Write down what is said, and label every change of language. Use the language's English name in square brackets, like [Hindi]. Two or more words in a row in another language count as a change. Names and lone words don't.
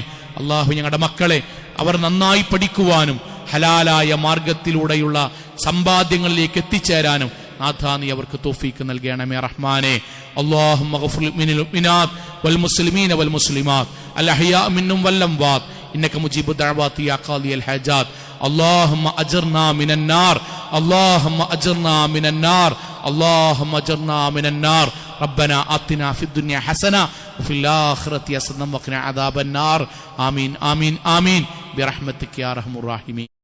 [Malayalam] അള്ളാഹു, ഞങ്ങളുടെ മക്കളെ അവർ നന്നായി പഠിക്കുവാനും ഹലാലായ മാർഗത്തിലൂടെയുള്ള സമ്പാദ്യങ്ങളിലേക്ക് എത്തിച്ചേരാനും നാഥ നീ അവർക്ക് തൗഫീക്ക് നൽകണമേ റഹ്മാനെ. [Arabic] اللهم اغفر للمؤمنات والمسلمين والمسلمات الأحياء منهم والأموات إنك مجيب الدعوات يا قاضي الحاجات. اللهم أجرنا من النار اللهم أجرنا من النار اللهم أجرنا من النار ربنا آتنا في الدنيا حسنة وفي الآخرة حسنة وقنا عذاب النار آمين آمين آمين برحمتك يا أرحم الراحمين.